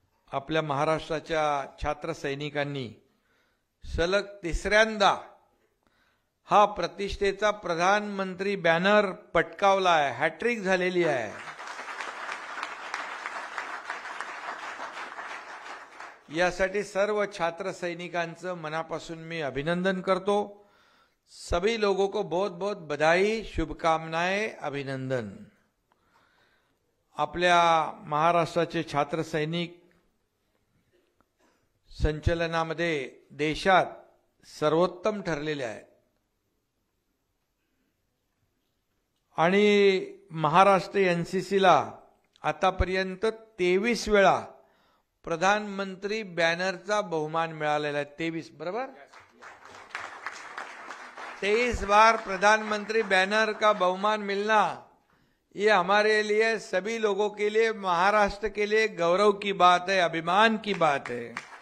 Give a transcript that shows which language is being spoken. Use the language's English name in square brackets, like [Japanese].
[Marathi] आपल्या महाराष्ट्राच्या छात्र सैनिकांनी सलग तिसऱ्यांदा हा प्रतिष्ठेचा प्रधानमंत्री बॅनर पटकावला आहे, हॅट्रिक झालेली आहे। यासाठी सर्व छात्र सैनिकांचं मनापासून मी अभिनंदन करतो। [Hindi] सभी लोगों को बहुत बहुत बधाई, शुभकामनाएं, अभिनंदन। [Marathi] आपल्या महाराष्ट्राचे छात्र सैनिक संचलनामध्ये देशात सर्वोत्तम ठरलेले आहेत आणि महाराष्ट्र एनसीसीला आतापर्यंत 23 वेळा प्रधानमंत्री बॅनरचा बहुमान मिळालेला है। [Hindi] 23 बराबर, 23 बार प्रधानमंत्री बैनर का बहुमान मिलना, ये हमारे लिए, सभी लोगों के लिए, महाराष्ट्र के लिए गौरव की बात है, अभिमान की बात है।